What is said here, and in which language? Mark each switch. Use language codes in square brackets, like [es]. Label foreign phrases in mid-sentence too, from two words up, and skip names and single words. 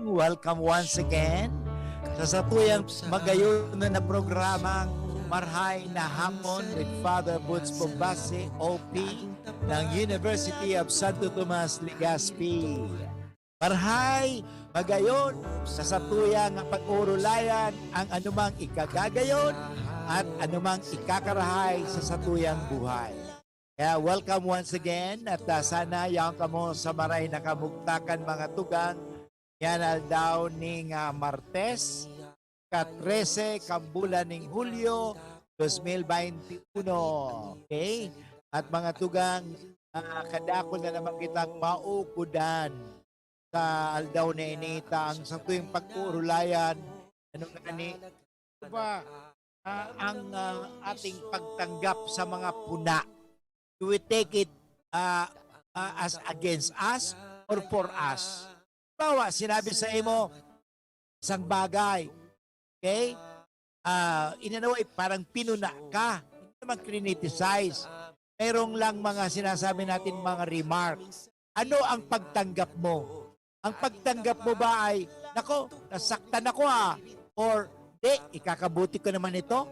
[en] Welcome once again [bik] sa satuyang magayon na programang Marhay na Hapon with Father Butz Bombasi, OP ng University of Santo Tomas, Legazpi. Marhay, magayon sa satuyang pag-urulayan ang anumang ikagagayon at anumang ikakarahay sa satuyang buhay. Kaya [en] welcome once again [bik] at sana yang kamo sa maray na kamugtakan mga tugang. Yan aldaw ning Martes, ka-13 kambulan ning Hulyo 2021. Okay? At mga tugang, kadako na naman kitang maukudan sa aldaw na inita ang sa tuwing pag-uurulayan. Ano gani? [tl] Ba ang ating pagtanggap sa mga puna? [en] Do we take it as against us or for us? [tl] Bawa, sinabi sa imo, isang bagay, okay? Inanaway, parang pinuna ka. Hindi naman criticize. Mayroong lang mga sinasabi natin mga remarks. Ano ang pagtanggap mo? Ang pagtanggap mo ba ay, nako, nasaktan ako or, ikakabuti ko naman ito?